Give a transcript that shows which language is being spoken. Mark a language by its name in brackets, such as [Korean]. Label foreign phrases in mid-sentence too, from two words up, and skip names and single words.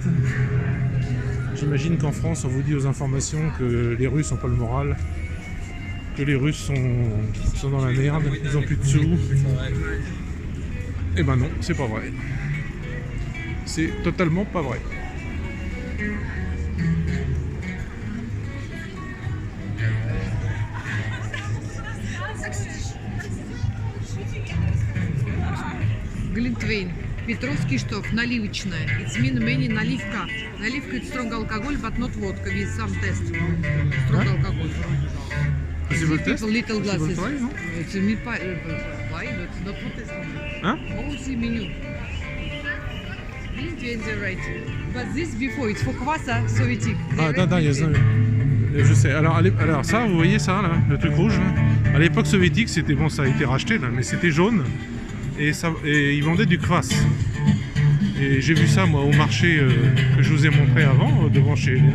[French] J'imagine qu'en France, on vous dit aux informations que les Russes n'ont pas le moral, que les Russes sont dans la merde, ils n'ont plus de sous. Eh ben non, c'est pas vrai. C'est totalement pas vrai. [Russian] Глинтвейн. Петровский штоф, наливочная. [English] It's mean many наливка. Наливка it's strong alcohol, but not vodka. With some test. Strong alcohol. Possible test? Little glasses. Try, no? It's a meat pie, but not for test. [French] Hein? [English] All see menu. Glintwein the right. But this before, it's for kvass, [French] soviétique. Ah, attends, il y a ça. Je sais. Alors ça, vous voyez ça, là, le truc rouge là. À l'époque soviétique, c'était bon, ça a été racheté là, mais c'était jaune. Et ils vendaient du kvass. Et j'ai vu ça moi au marché que je vous ai montré avant, devant chez Elena.